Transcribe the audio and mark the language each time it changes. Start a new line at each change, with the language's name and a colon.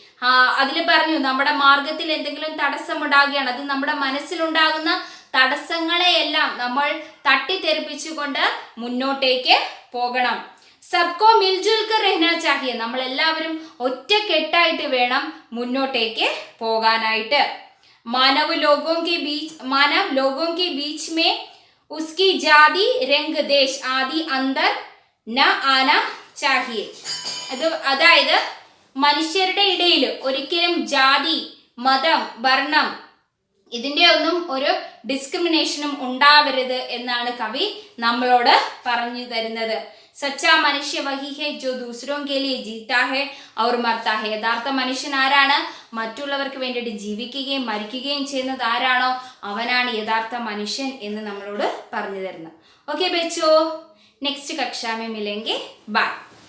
Malayalam: അതിൽ പറഞ്ഞു, നമ്മുടെ മാർഗത്തിൽ എന്തെങ്കിലും തടസ്സമുണ്ടാകുകയാണ്, അത് നമ്മുടെ മനസ്സിലുണ്ടാകുന്ന തടസ്സങ്ങളെയെല്ലാം നമ്മൾ തട്ടിത്തെറിപ്പിച്ചുകൊണ്ട് മുന്നോട്ടേക്ക് പോകണം.
Hindi: സബ്കോ മിൽജുൽ കർ രഹ്നാ ചാഹിയെ.
Malayalam: നമ്മൾ എല്ലാവരും ഒറ്റക്കെട്ടായിട്ട് വേണം മുന്നോട്ടേക്ക് പോകാനായിട്ട്.
Hindi: മാനവ് ലോഗോं के बीच में उसकी जाति रंग देश आदि अंदर न आना चाहिए.
Malayalam: അതായത് മനുഷ്യരുടെ ഇടയിൽ ഒരിക്കലും ജാതി, മതം, വർണ്ണം ഇതിന്റെ ഒന്നും ഒരു ഡിസ്ക്രിമിനേഷനും ഉണ്ടാവരുത് എന്നാണ് കവി നമ്മളോട് പറഞ്ഞു തരുന്നത്.
Hindi: സച്ചാ മനുഷ്യ വഹി ഹെ ജോ ദൂസരോं के लिए जीता है और मरता है.
Malayalam: യഥാർത്ഥ മനുഷ്യൻ ആരാണ്? മറ്റുള്ളവർക്ക് വേണ്ടിയിട്ട് ജീവിക്കുകയും മരിക്കുകയും ചെയ്യുന്നത് ആരാണോ അവനാണ് യഥാർത്ഥ മനുഷ്യൻ എന്ന് നമ്മളോട് പറഞ്ഞു തരുന്നത്.
Hindi: ഓക്കെ ബच्चों, नेक्स्ट कक्षा में मिलेंगे. बाय.